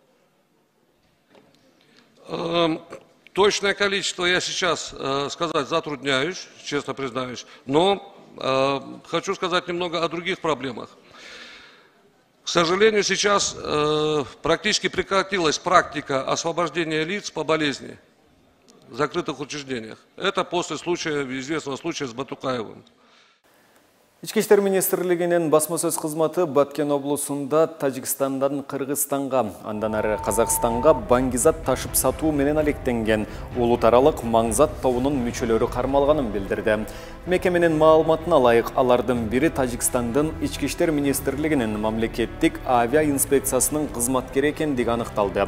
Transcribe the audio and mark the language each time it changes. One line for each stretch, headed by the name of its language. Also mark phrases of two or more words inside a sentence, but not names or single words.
Russian: Точное количество я сейчас сказать затрудняюсь, честно признаюсь, но хочу сказать немного о других проблемах. К сожалению, сейчас практически прекратилась практика освобождения лиц по болезни в закрытых учреждениях. Это после известного случая с Батукаевым.
Kyrgyz: Ички иштер министрлигинин басма-сөз кызматы Баткен облусунда Тажикстандан Кыргызстанга, андан ары Казакстанга баңгизат ташып сатуу менен алектенген улут аралык маңзат тобунун мүчөлөрү кармалганын билдирди. Мекеменин маалыматына ылайык, алардын бири Тажикстандын Ички иштер министрлигинин мамлекеттик авиа инспекциясынын кызматкери экендиги аныкталды.